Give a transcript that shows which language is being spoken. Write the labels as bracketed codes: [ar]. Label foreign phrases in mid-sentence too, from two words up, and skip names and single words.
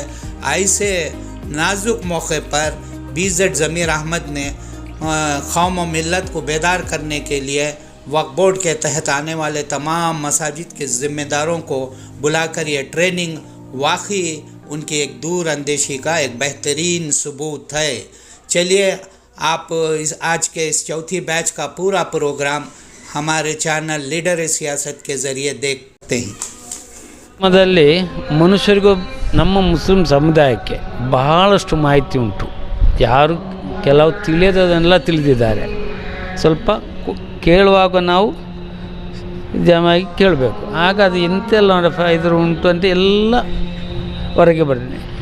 [ur] ایسے نازک موقع پر बीज़ेड ज़मीर अहमद نے قوم و ملت کو بیدار کرنے کے لیے وقف بورڈ کے تحت آنے والے تمام مساجد کے ذمہ داروں کو بلا کر یہ ٹریننگ واقعی ان کی ایک دور اندیشی کا ایک بہترین ثبوت ہے। چلیے آپ آج کے اس چوتھی بیچ کا پورا پروگرام ہمارے चैनल लीडर सियासत کے ذریعے دیکھتے ہیں। [kn] ಮದಲ್ಲಿ ಮನುಷ್ಯರಿಗೂ ನಮ್ಮ ಮುಸ್ಲಿಂ ಸಮುದಾಯಕ್ಕೆ ಬಹಳಷ್ಟು ಮಾಹಿತಿ ಉಂಟು. ಯಾರು ಕೆಲವು ತಿಳಿಯದನ್ನೆಲ್ಲ ತಿಳಿದಿದ್ದಾರೆ. ಸ್ವಲ್ಪ ಕೇಳುವಾಗ ನಾವು ಜಮಾಗಿ ಕೇಳಬೇಕು, ಆಗ ಅದು ಎಂತೆಲ್ಲ ಫಾಯ್ದೆ ಉಂಟು ಅಂತ ಎಲ್ಲ ಹೊರಗೆ ಬರ್ತದೆ.